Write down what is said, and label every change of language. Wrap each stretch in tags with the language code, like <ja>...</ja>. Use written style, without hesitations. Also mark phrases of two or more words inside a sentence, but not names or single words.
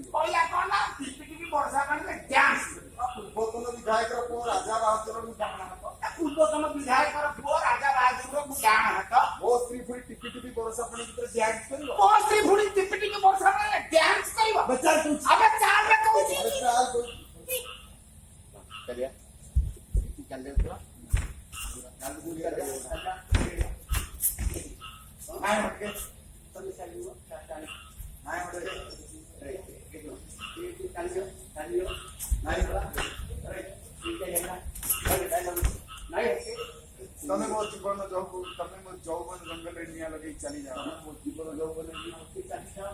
<or>କହିଲା କଣ ଟିପି ଟିପି ବର୍ଷା ପାଣିରେ ଡ୍ୟାନ୍ସ ପୂର୍ବତନ ବିଧାୟକର ପୁଅ ରାଜା ବାହାଦୁର ମୁଁ ଡାହାଣା ହାତ ପୂର୍ବତନ ବିଧାୟକର ପୁଅ ରାଜା ବାହାଦୁର ମୁଁ ଡାହାଣା ହାତ ମୋ ସ୍ତ୍ରୀ ପୁଣି ଟିପିଟିପି ବର୍ଷା ପାଣି ଭିତରେ ଡ୍ୟାନ୍ସ କରିବ ମୋ ସ୍ତ୍ରୀ ପୁଣି ଟିପି ଟିପି ବର୍ଷା ପାଣିରେ ଡ୍ୟାନ୍ସ କରିବ ବେଚାର ତୁ ଆମେ ଚାଲରେ କହୁଛି</or> <hi>चलिए चल दे तो</hi> <or>ନାଇଁ ହକେ</or> <hi>चल चलिए</hi> <or>ନାଇଁ ହକେ ତମେ ମୋ ଜୀବନ ଯୌବନ ଜଙ୍ଗଲରେ ନିଆଁ ଲଗେଇ ଚାଲିଯାଅ ମୋ ଜୀବନ ଯୌବନ ଚାଲିଯାଅ</or>